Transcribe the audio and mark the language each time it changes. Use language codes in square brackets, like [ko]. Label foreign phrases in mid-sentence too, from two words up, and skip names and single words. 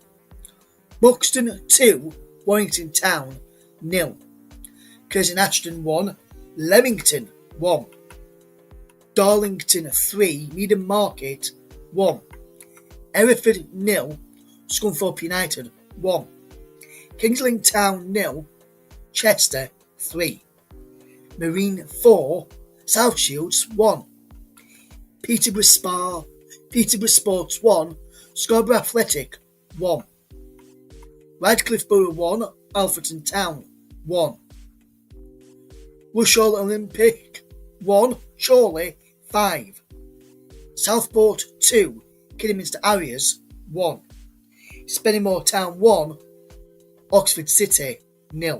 [en] Buxton 2, Warrington Town 0. Curzon Ashton 1, Leamington 1. Darlington 3, Needham Market 1. Hereford 0, Scunthorpe United 1. Kingsland Town 0, Chester 3. Marine 4, South Shields 1. Peterborough Sports 1, Scarborough Athletic 1. Radcliffe Borough 1, Alfreton Town 1. Rushall Olympic 1, Chorley 5. Southport 2, Kidderminster Harriers 1. Spennymoor Town 1, Oxford City 0.